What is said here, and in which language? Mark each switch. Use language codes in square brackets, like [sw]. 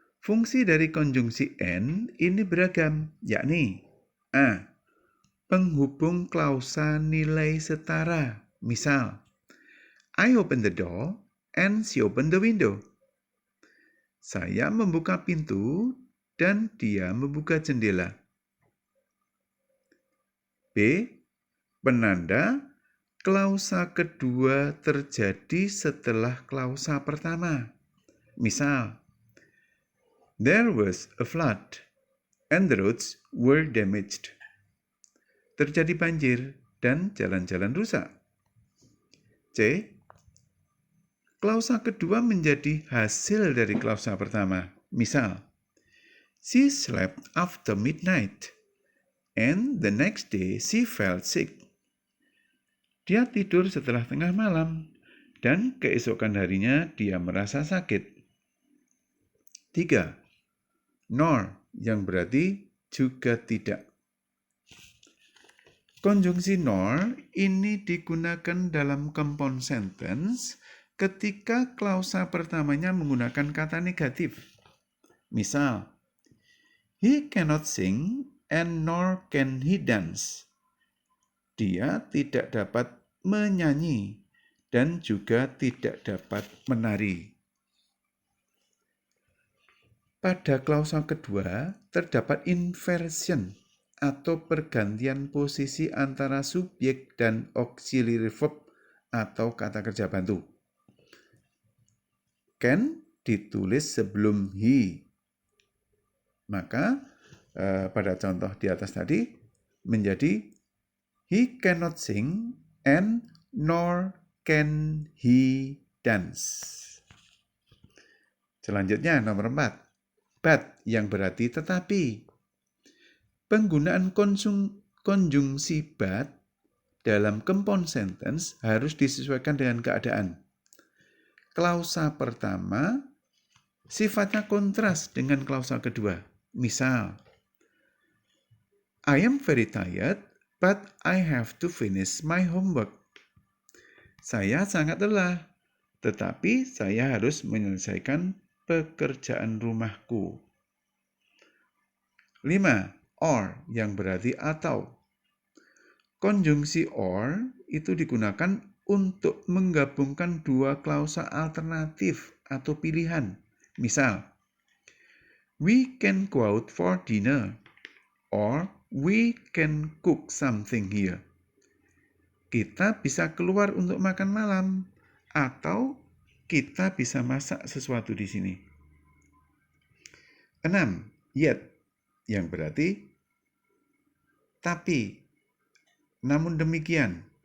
[id] Fungsi dari konjungsi and ini beragam, yakni A. Penghubung klausa nilai setara. Misal, [en] I open the door and she opened the window. [id] Saya membuka pintu dan dia membuka jendela. B. Penanda klausa kedua terjadi setelah klausa pertama. Misal, [en] there was a flood and the roads were damaged. [id] Terjadi banjir dan jalan-jalan rusak. C. Klausa kedua menjadi hasil dari klausa pertama. Misal, [en] she slept after midnight and the next day she felt sick. [id] Dia tidur setelah tengah malam dan keesokan harinya dia merasa sakit. 3. Nor, yang berarti juga tidak. Konjungsi nor ini digunakan dalam compound sentence ketika klausa pertamanya menggunakan kata negatif. Misal, [en] he cannot sing and nor can he dance. [id] Dia tidak dapat menyanyi dan juga tidak dapat menari. Pada klausa kedua, terdapat inversion atau pergantian posisi antara subjek dan auxiliary verb atau kata kerja bantu. Can ditulis sebelum he. Maka pada contoh di atas tadi menjadi [en] he cannot sing and nor can he dance. [id] Selanjutnya nomor 4. But yang berarti tetapi. Penggunaan konjungsi but dalam compound sentence harus disesuaikan dengan keadaan. Klausa pertama sifatnya kontras dengan klausa kedua. Misal, [en] I am very tired, but I have to finish my homework. [id] Saya sangat lelah, tetapi saya harus menyelesaikan pekerjaan rumahku. 5. Or yang berarti atau. Konjungsi or itu digunakan untuk menggabungkan dua klausa alternatif atau pilihan. Misal, [en] we can go out for dinner or we can cook something here. [id] Kita bisa keluar untuk makan malam atau kita bisa masak sesuatu di sini. 6. Yet yang berarti tapi, namun demikian.